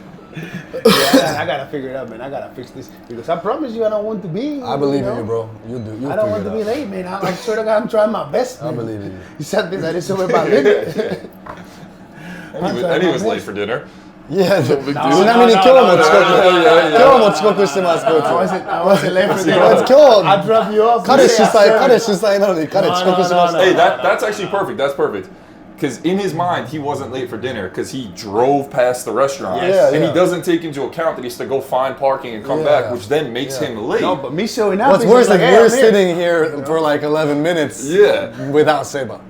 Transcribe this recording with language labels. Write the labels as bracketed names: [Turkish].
[English] Yeah, I gotta figure it out, man. I gotta fix this because I promise you, I don't want to be. I believe in you, bro. You do. I don't want to be late, man. I'm sure to God, I'm trying my best. I believe in you. You said this. I didn't say about it. And he was late for dinner. Yeah, No big deal. [Japanese] ちなみに今日も遅刻。今日も遅刻してます、こいつ。 [English] I wasn't late for dinner. [Japanese] 今日 [English] I drop you off. [Japanese] 彼主催なのに彼遅刻しました。 [English] Hey, that's actually perfect. That's perfect. Because in his mind, he wasn't late for dinner because he drove past the restaurant. Yes. And Yeah. he doesn't take into account that he has to go find parking and come back, which then makes him late. No, but me showing up. What's is worse like, is hey, we're I'm here. sitting here for like 11 minutes without Seba.